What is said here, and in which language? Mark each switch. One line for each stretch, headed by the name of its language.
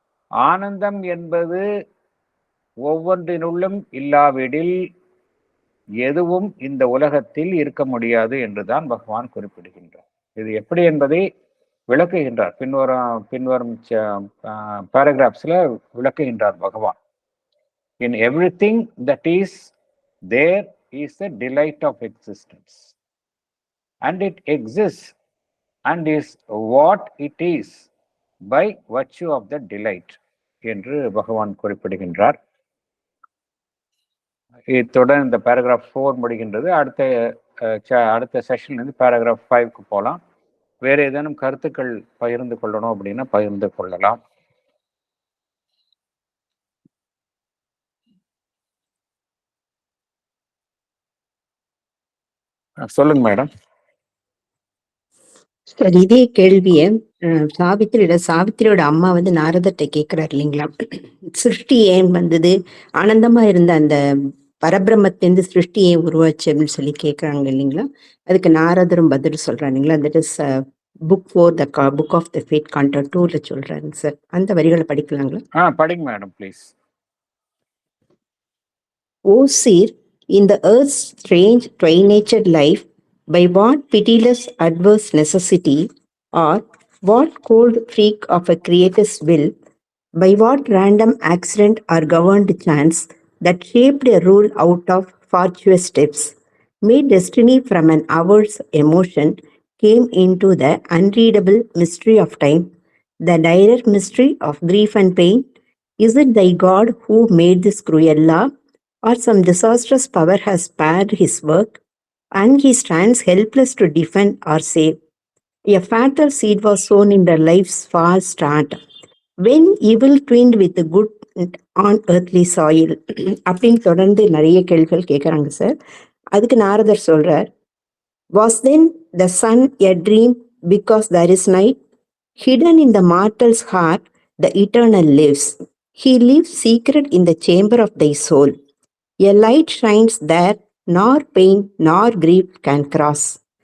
Tamil: ஆனந்தம் என்பது ஒவ்வொன்றினுள்ளும் இல்லாவிடில் எதுவும் இந்த உலகத்தில் இருக்க முடியாது என்றுதான் பகவான் குறிப்பிடுகின்றார். இது எப்படி என்பதை விளக்குகின்றார். பின்வரும் பேராகிராஃப்ஸ்ல விளக்குகின்றார் பகவான்.
English: In everything that is there is a delight of existence, and it exists and is what it is by virtue of the delight
Tamil: என்று பகவான் குறிப்பிடுகின்றார். இத்துடன் இந்த பேராகிராஃப் 4 முடிகின்றது. அடுத்த செஷன்ல இருந்து பேராகிராஃப் 5க்கு போகலாம். வேற ஏதேனும் கருத்துக்கள் பகிர்ந்து கொள்ளணும் அப்படின்னா பகிர்ந்து கொள்ளலாம். சொல்லுங்க மேடம். சார், இதே கேள்விய சாவித்திரியோட அம்மா வந்து நாரதர்கிட்ட கேட்கிறாரு இல்லைங்களா, சிருஷ்டி ஏன் வந்தது, ஆனந்தமா இருந்த அந்த பரபிரம்மத்திலிருந்து சிருஷ்டி ஏன் உருவாச்சு அப்படின்னு சொல்லி கேட்கறாங்க இல்லைங்களா. அதுக்கு நாரதரும் பதில் சொல்றாங்க இல்லைங்களா.
English: that is book 4 the book of the fate canto 2ல
Tamil: சொல்றாங்க சார். அந்த வரிகளை படிக்கலாங்களா? படிங்க madam please.
English: O seer, in the earth's strange twain-natured life, by what pitiless adverse necessity, or what cold freak of a creator's will, by what random accident or governed chance that shaped a rule out of fortuitous steps, made destiny from an hour's emotion, came into the unreadable mystery of time, the direct mystery of grief and pain? Is it thy God who made this cruel law, or some disastrous power has spared his work, and he stands helpless to defend or save? A fatal seed was sown in their life's false start, when evil twinned with the good on earthly soil.
Tamil: அப்படின்னு தொடர்ந்து நிறைய கேள்விகள் கேட்குறாங்க sir. அதுக்கு நாரதர் சொல்றார்,
English: was then the sun a dream because there is night? Hidden in the mortal's heart, the eternal lives. He lives secret in the chamber of thy soul. A light shines there, nor pain nor grief can cross.